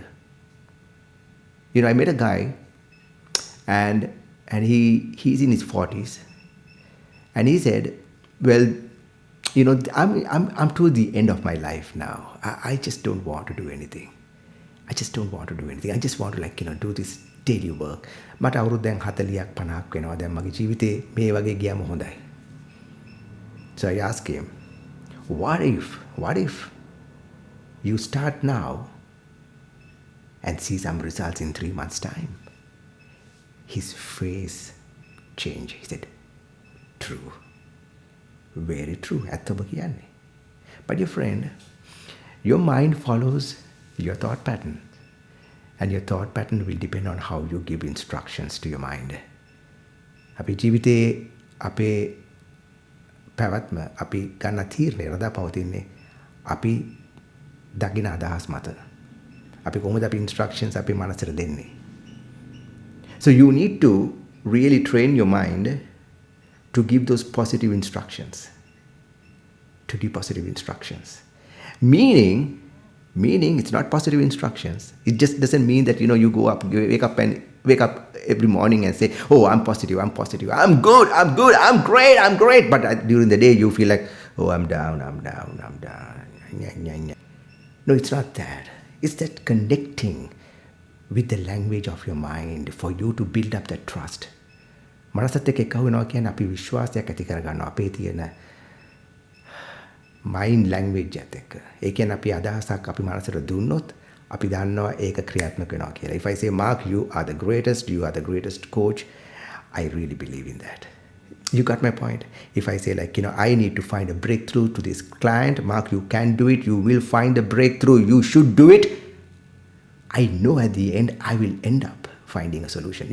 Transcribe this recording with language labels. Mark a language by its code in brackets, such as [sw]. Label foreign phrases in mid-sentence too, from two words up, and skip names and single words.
[en] You know, I met a guy and he's in his 40s. And he said, well, you know, I'm toward the end of my life now. I just don't want to do anything. I just want to do this daily work. [si] මට අවුරුදු දැන් 40ක් 50ක් වෙනවා. දැන් මගේ ජීවිතේ මේ වගේ ගියාම හොඳයි. [en] So I asked him, what if you start now and see some results in 3 months' time? His face changed. He said, true. Very true. [si] ඇත්තම කියන්නේ. [en] But your friend, your mind follows your thought pattern. And your thought pattern will depend on how you give instructions to your mind. [si] අපේ ජීවිතේ අපේ පැවැත්ම අපි ගන්න තීරණය රඳා පවතින්නේ අපි දකින අදහස් මත. අපි කොහොමද අපි instructions අපේ මනසට දෙන්නේ? [en] So you need to really train your mind to give those positive instructions. To give positive instructions. Meaning it's not positive instructions. It just doesn't mean that, you know, you wake up every morning and say, oh, I'm positive, I'm good, I'm great. But during the day you feel like, oh, I'm down. No, it's not that. It's that connecting with the language of your mind for you to build up that trust. [si] මනසත් එක්ක එකව වෙනවා කියන්නේ අපි විශ්වාසයක් ඇති කරගන්නවා අපේ තියෙන [en] mind language [si] එකත් එක්ක. ඒ කියන්නේ අපි අදහසක් අපි මනසට දුන්නොත් අපි දන්නවා ඒක ක්‍රියාත්මක වෙනවා කියලා. [en] If I say, Mark, you are the greatest coach, I really believe in that. You got my point? If I say I need to find a breakthrough to this client, Mark, you can do it. You will find a breakthrough. You should do it. I know at the end, I will end up finding a solution.